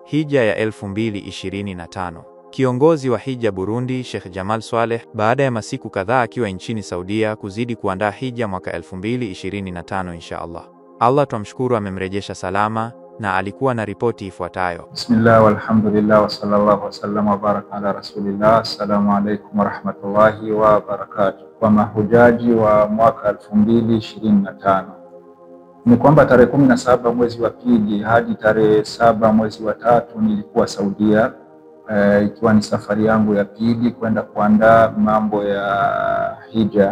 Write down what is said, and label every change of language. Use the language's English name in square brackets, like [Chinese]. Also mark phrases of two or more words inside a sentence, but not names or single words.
[Swahili] Hija ya 2025. Kiongozi wa Hija Burundi, Sheikh Jamal Swaleh, baada ya masiku kadhaa akiwa nchini Saudia kuzidi kuandaa Hija mwaka 2025 inshallah. Allah tumshukuru amemrejesha salama na alikuwa na ripoti ifuatayo. [Arabic] بسم الله والحمد لله وصلى الله وسلم وبارك على رسول الله. السلام عليكم ورحمة الله وبركاته. [Swahili] Kwa mahujaji wa mwaka 2025 ni kwamba tarehe 17 mwezi wa pili hadi tarehe 7 mwezi wa tatu nilikuwa Saudia, ikiwa ni safari yangu ya pili kwenda kuandaa mambo ya hija.